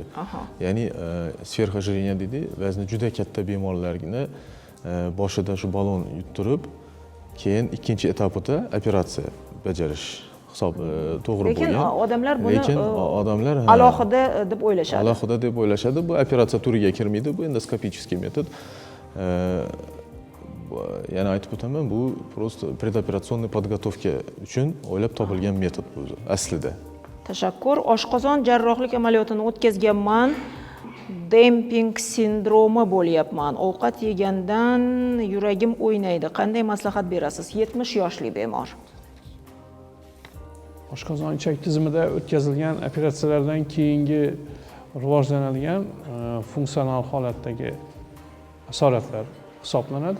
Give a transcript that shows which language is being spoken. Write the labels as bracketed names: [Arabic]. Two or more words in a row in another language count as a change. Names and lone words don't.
[Uzbek] Ya'ni sverhojireniya deydi, vazni juda katta bemorlarni boshida shu ballon yuttirib, keyin ikkinchi etapida operatsiya bajarish hisob to'g'ri Lekin bo'lgan. odamlar buni Lekin odamlar alohida deb o'ylashadi. alohida deb o'ylashadi. Bu operatsiya turiga kirmaydi, bu endoskopichеский metod. Yana aytib o'taman, bu [Russian] просто предоперационный подготовка [Uzbek] uchun o'ylab topilgan metod bu aslida. Tashakkur. Oshqozon jarrohlik amaliyotini o'tkazganman. Demping sindromi bo'lyapman. Ovqat yegandan yuragim o'ynaydi. Qanday maslahat berasiz? 70 yoshli bemor. Oshqozon ichak tizimida o'tkazilgan operatsiyalardan keyingi rivojlanadigan funksional holatdagi asoratlar hisoblanadi.